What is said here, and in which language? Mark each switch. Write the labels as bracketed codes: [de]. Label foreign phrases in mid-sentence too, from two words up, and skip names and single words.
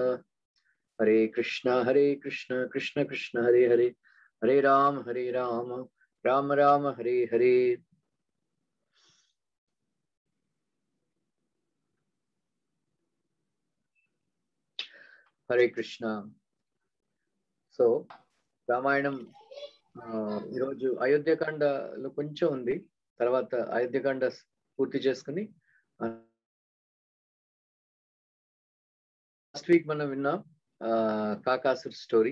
[sa] हरे कृष्ण कृष्ण कृष्ण हरे हरे हरे राम राम राम हरे हरे Hare Rama Rama Rama Hare Hare. हरे कृष्ण. [te] So రామాయణం ఈరోజు అయోధ్యకాండలో కొంచెం ఉంది, తర్వాత అయోధ్యకాండ పూర్తి చేసుకుని [en] last week [te] మనం విన్నాం కాకాసుర్ స్టోరీ.